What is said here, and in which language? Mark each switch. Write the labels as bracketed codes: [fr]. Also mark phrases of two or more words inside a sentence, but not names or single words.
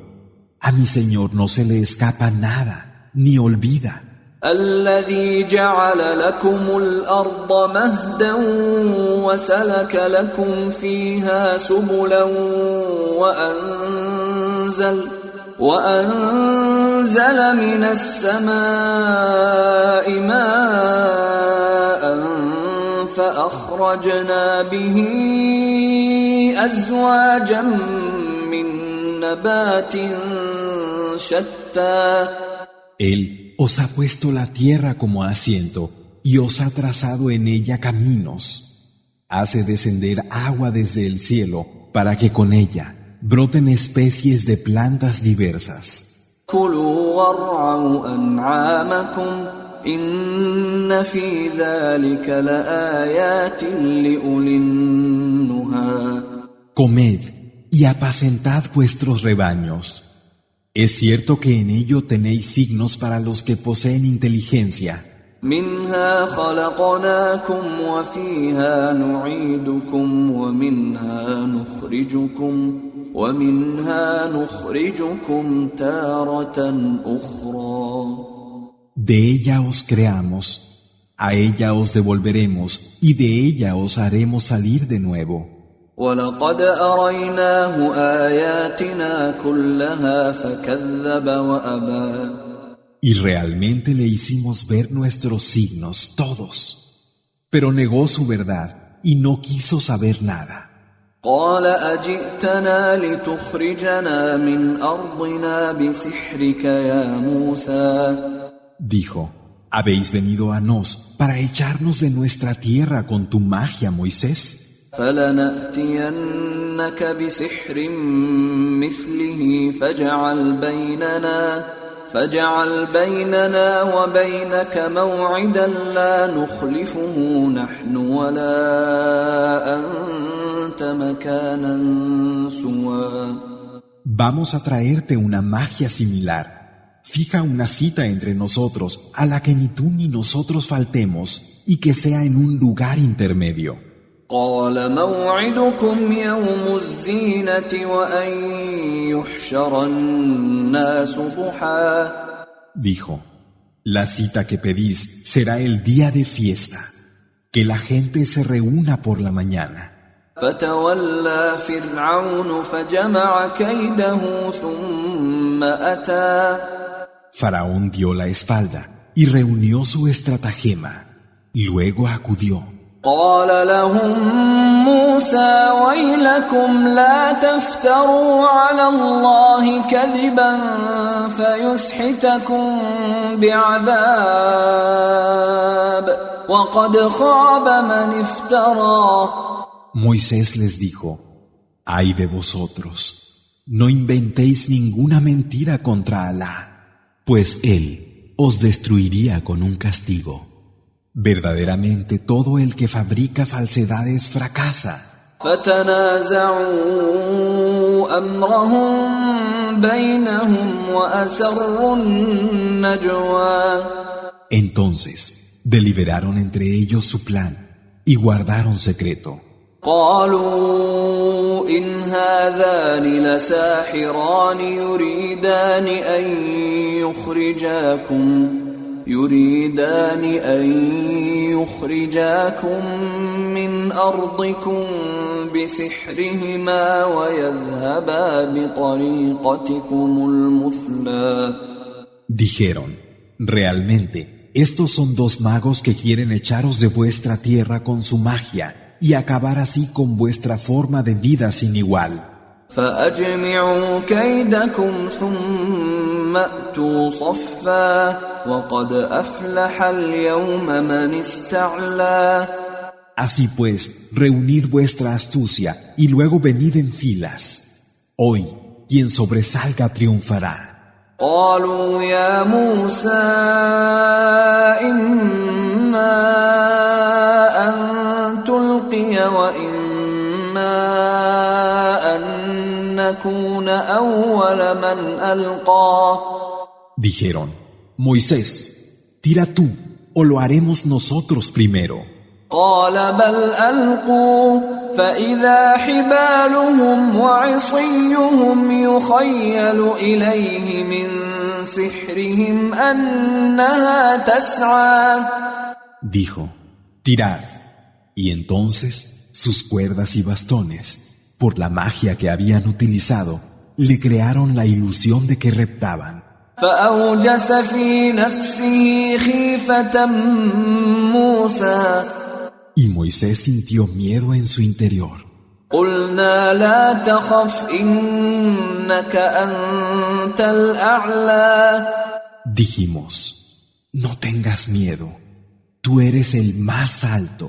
[es] A mi Señor no se le escapa nada, ni olvida. [ar] الذي جعل لكم الأرض مهدا وسلك لكم فيها سبلا وأنزل من السماء ماء فأخرجنا به أزواجا من نبات شتى. [es] Él os ha puesto la tierra como asiento y os ha trazado en ella caminos. Hace descender agua desde el cielo para que con ella broten especies de plantas diversas. [ar] كلوا وارعوا أنعامكم إن في ذلك لآيات لأولي النهى. [es] Comed y apacentad vuestros rebaños. Es cierto que en ello tenéis signos para los que poseen inteligencia. [ar] منها خلقناكم وفيها نعيدكم ومنها نخرجكم تارة أخرى. [es] De ella os creamos, a ella os devolveremos y de ella os haremos salir de nuevo. [ar] ولقد أريناه آياتنا كلها فكذب وأبى. [es] Y realmente le hicimos ver nuestros signos, todos. Pero negó su verdad y no quiso saber nada. [ar] قال أجئتنا لتخرجنا من أرضنا بسحرك يا موسى. [es] Dijo, ¿Habéis venido a nos para echarnos de nuestra tierra con tu magia, Moisés? [ar] فلنأتينك بسحر مثله فاجعل بيننا وبينك موعدا لا نخلفه نحن ولا أنت مكانا سوى. [es] Vamos a traerte una magia similar. Fija una cita entre nosotros a la que ni tú ni nosotros faltemos y que sea en un lugar intermedio. [ar] قال موعدكم يوم الزينة وأن يحشر الناس ضحى. [es] Dijo, la cita que pedís será el día de fiesta, que la gente se reúna por la mañana. [ar] فتولى فرعون فجمع كيده ثم أتى. [es] Faraón dio la espalda y reunió su estratagema. Luego acudió. [ar] قال لهم موسى ويلكم لا تفتروا على الله كذبا فيسحتكم بعذاب وقد خاب من افترى. [es] Moisés les dijo, ay de vosotros, no inventéis ninguna mentira contra Alá, pues Él os destruiría con un castigo. Verdaderamente todo el que fabrica falsedades fracasa. [ar] فتنازعوا أمرهم بينهم وأسروا النجوى. [es] Entonces deliberaron entre ellos su plan y guardaron secreto. [ar] قالوا إن هذان لساحران يريدان أن يخرجاكم من أرضكم بسحرهما ويذهبا بطريقتكم المثلى. [es] Dijeron, realmente, estos son dos magos que quieren echaros de vuestra tierra con su magia y acabar así con vuestra forma de vida sin igual. [ar] فأجمعوا كيدكم ثم أتوا صفا وقد أفلح اليوم من استعلى. [es] Así pues, reunid vuestra astucia y luego venid en filas. Hoy, quien sobresalga triunfará. [ar] قالوا يا موسى إما أن تلقي وإما نكون أول من ألقى. [es] Dijeron, Moisés, tira tú o lo haremos nosotros primero. [ar] قال بل ألقوا فإذا حبالهم وعصيهم يخيل إليه من سحرهم أنها تسعى. [es] Dijo, tirad. Y entonces sus cuerdas y bastones, por la magia que habían utilizado, le crearon la ilusión de que reptaban. [ar] فأوجس في نفسه خيفة موسى. [es] Y Moisés sintió miedo en su interior. [ar] قلنا لا تخف إنك أنت الأعلى. [es] Dijimos, no tengas miedo, tú eres el más alto.